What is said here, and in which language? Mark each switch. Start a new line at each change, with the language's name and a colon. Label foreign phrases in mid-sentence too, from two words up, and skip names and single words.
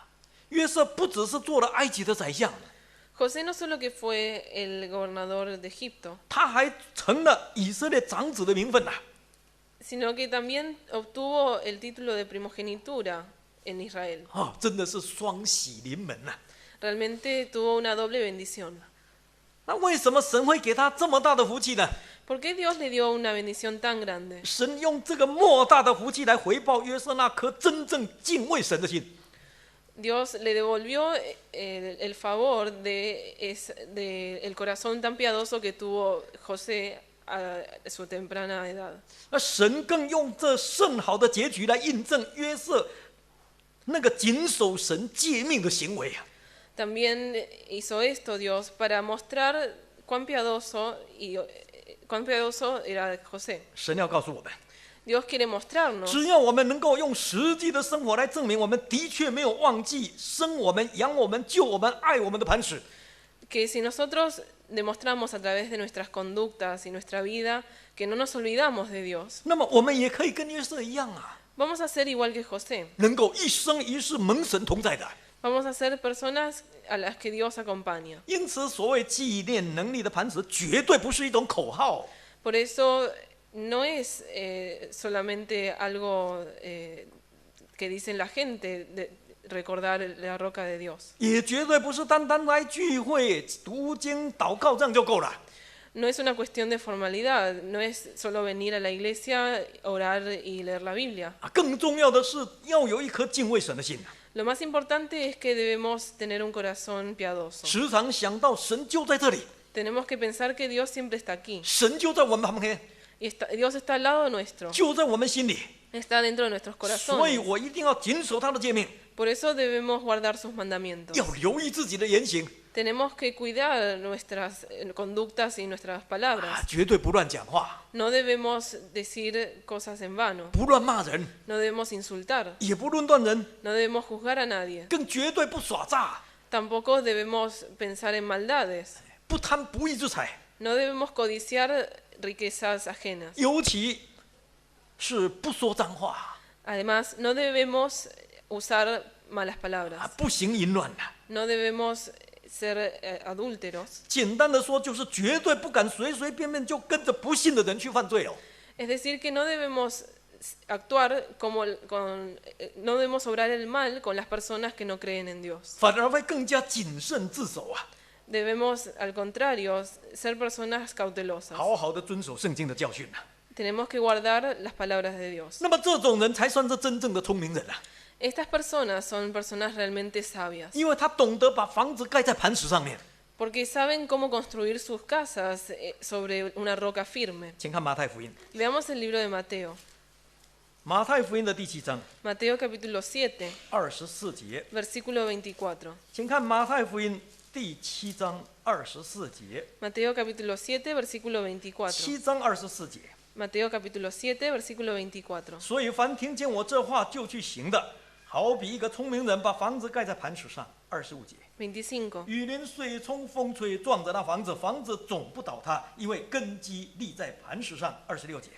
Chinese: 约瑟不只是做了埃及的宰相，
Spanish: José no solo que fue el gobernador de Egipto,
Chinese: 他还成了以色列长子的名分呐。
Spanish: sino que también obtuvo el título de primogenitura en Israel.
Chinese: 真的是双喜临门呐。
Spanish: Realmente tuvo una doble bendición.
Chinese: 那为什么神会给他这么大的福气呢？
Spanish: ¿Por qué Dios le dio una bendición tan grande?
Chinese: 神用这个莫大的福气来回报约瑟那颗真正敬畏神的心。
Spanish: Dios le devolvió el favor de el corazón tan piadoso que tuvo José a su temprana edad.
Chinese: 那神更用这甚好的结局来印证约瑟那个谨守神诫命的行为啊。
Spanish: También hizo esto Dios para mostrar cuán piadoso era José.
Chinese: 神要告诉我们，
Spanish: Dios quiere mostrarnos
Chinese: 只要我们能够用实际的生活来证明我们的确没有忘记生我们、养我们、救我们、爱我们的磐石，
Spanish: que si nosotros demostramos a través de nuestras conductas y nuestra vida que no nos olvidamos de Dios,
Chinese: 那么我们也可以跟约瑟一样啊，
Spanish: vamos a ser igual que José.
Chinese: 能够一生一世蒙神同在的。
Spanish: Vamos a ser personas a las que Dios acompaña.
Chinese: 因此，所谓纪念能力的磐石，绝对不是一种口号。
Spanish: Por eso no es solamente algo que dicen la gente de recordar la roca de Dios.
Chinese: 也绝对不是单单来聚会、读经、祷告这样就够了。
Spanish: No es una cuestión de formalidad, no es solo venir a la iglesia, orar y leer la Biblia.
Chinese: 更重要的是要有一颗敬畏神的心，
Spanish: Lo más importante es que debemos tener un corazón piadoso.
Chinese: 时常想到神就在这里，
Spanish: Tenemos que pensar que Dios siempre está aquí.
Chinese: 神就在我们旁边，
Spanish: Y Dios está al lado nuestro,
Chinese: 就在我们心里。
Spanish: está dentro de nuestros
Chinese: 所以
Spanish: corazones.
Chinese: 我一定要谨守他的诫命，
Spanish: Por eso debemos guardar sus mandamientos.
Chinese: 要留意自己的言行，
Spanish: Tenemos que cuidar nuestras conductas y nuestras palabras.
Chinese: 绝对不乱讲话，
Spanish: No debemos decir cosas en vano.
Chinese: 不乱骂人，
Spanish: No debemos insultar.
Chinese: 也不论断人，
Spanish: No debemos juzgar a nadie.
Chinese: 更绝对不耍诈，
Spanish: Tampoco debemos pensar en maldades.
Chinese: 不贪不义之财，
Spanish: No debemos codiciar riquezas ajenas.
Chinese: 尤其是不说脏话，
Spanish: Además, no debemos usar malas palabras.
Chinese: 不行淫乱的。
Spanish: No debemos ser adúlteros.
Chinese: 简单的说，就是绝对不敢随随便便就跟着不信的人去犯罪哦。
Spanish: Es decir, que no debemos actuar no debemos obrar el mal con las personas que no creen en Dios.
Chinese: 反而会更加谨慎自守啊，
Spanish: Debemos, al contrario, ser personas cautelosas.
Chinese: 好好的遵守圣经的教训啊。
Spanish: Tenemos que guardar las palabras de Dios.
Chinese: 那么这种人才算是真正的聪明人啊，
Spanish: Estas personas son personas realmente sabias,
Chinese: 因为他懂得把房子盖在磐石上面。
Spanish: porque saben cómo construir sus casas sobre una roca firme.
Chinese: 请看马太福音，
Spanish: Veamos el libro de Mateo.
Chinese: 马太福音的第7章
Spanish: Mateo capítulo 7,
Chinese: 24 节，
Spanish: versículo 24.
Chinese: 请看马太福音第7章24节，
Spanish: Mateo capítulo 7, versículo 24.
Chinese: 7 章24节。
Spanish: Mateo capítulo 7, versículo 24.
Chinese: 所以凡听见我这话就去行的，好比一个聪明人把房子盖在磐石上。25节，
Spanish: 25.
Chinese: 雨淋、水冲、风吹，撞着那房子，房子总不倒塌，因为根基立在磐石上。26节，